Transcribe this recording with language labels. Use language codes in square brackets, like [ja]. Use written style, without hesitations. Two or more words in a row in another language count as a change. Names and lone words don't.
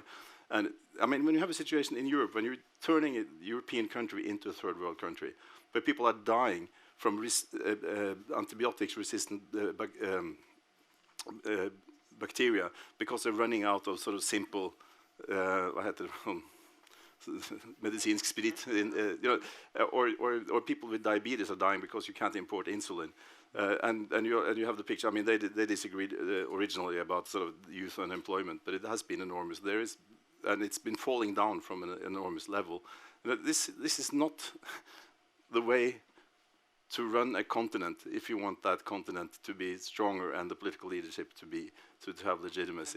[en] And I mean, when you have a situation in Europe, when you're turning a European country into a third world country, where people are dying from antibiotics-resistant bacteria because they're running out of sort of simple, [sv] vad heter det? Medicinsk sprit, [en] or people with diabetes are dying because you can't import insulin. And you have the picture. I mean, they disagreed originally about sort of youth unemployment, but it has been enormous. And it's been falling down from an enormous level. This is not the way to run a continent if you want that continent to be stronger and the political leadership to have legitimacy.